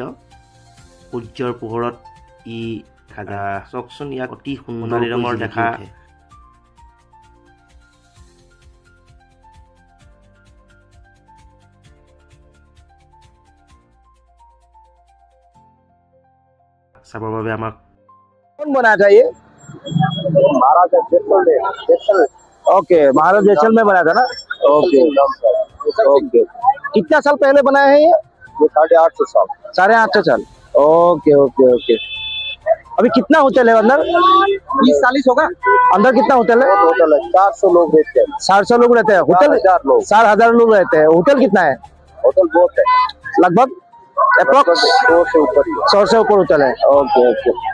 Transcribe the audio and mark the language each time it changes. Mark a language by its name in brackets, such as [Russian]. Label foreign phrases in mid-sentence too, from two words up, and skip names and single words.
[Assamese] সূৰ্যৰ পোহৰত ই চাওকচোন, ইয়াক অতি সোণালী ৰঙৰ দেখা উঠে। চাবৰ বাবে আমাক [Hindi] कौन बनाया था ये? महाराजा जैसल। ओके, महाराजा जैसल में बनाया था ना। ओके ओके। कितना साल पहले बनाया है ये? 850 साल। 850 साल। ओके ओके ओके। अभी कितना होटल है अंदर? 30-40 होगा। अंदर कितना होटल है? होटल है 400 लोग रहते हैं। 400 लोग रहते हैं होटल? 4,000 लोग रहते हैं। होटल कितना है? होटल बहुत है, लगभग अप्रोक्स 100 से ऊपर होटल है। ओके ओके।